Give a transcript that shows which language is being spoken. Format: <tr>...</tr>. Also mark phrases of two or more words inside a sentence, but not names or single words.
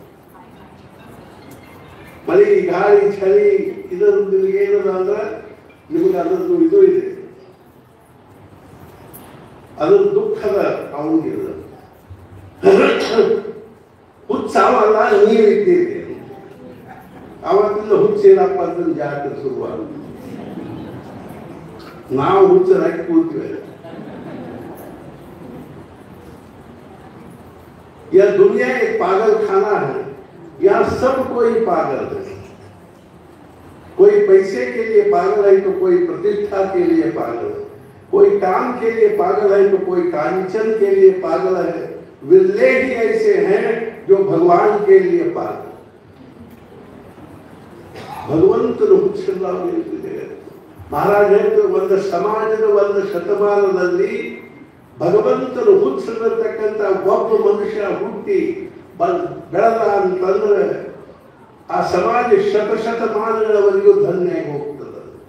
<kn>ಮಳಿ ಗಾಳಿ ಚಳಿ ಇದರದ್ದು ಏನದ ಅಂದ್ರೆ ನಿಮಗೆ ಅದರದ್ದು ಇದು ಇದೆ, ಅದ್ರ ದುಃಖದ ಅವನಿಗಿಲ್ಲ. ಹುಚ್ಚಾವಲ್ಲ, ನೀವಿದ್ದೀರಿ. ಅವತ್ತಿಂದ ಹುಚ್ಚೇನಪ್ಪ ಅಂತ ಜಾತ್ರೆ ಶುರುವಾಗ ನಾವು ಹುಚ್ಚರಾಗಿ ಕೂತೀವಿ.</kn> <hi>यह दुनिया एक पागल खाना है, यहाँ सब कोई पागल है. कोई पैसे के लिए पागल है तो कोई प्रतिष्ठा के लिए पागल है, कोई काम के लिए पागल है तो कोई कांचन के लिए पागल है. विरले ही ऐसे हैं जो भगवान के लिए पागल.</hi> <kn>ಭಗವಂತನು ಹುಚ್ಚಿಲ್ಲ. ಮಹಾರಾಜ ಹೇಳಿದ್ರು, ಒಂದು ಸಮಾಜದ ಒಂದು ಶತಮಾನದಲ್ಲಿ ಭಗವಂತನು ಹುಚ್ಚಿರತಕ್ಕಂಥ ಒಬ್ಬ ಮನುಷ್ಯ ಹುಟ್ಟಿ ಬೆಳೆದ ಅಂತಂದ್ರೆ ಆ ಸಮಾಜ ಶತಮಾನಗಳವರೆಗೂ ಧನ್ಯ ಹೋಗ್ತದೆ.</kn>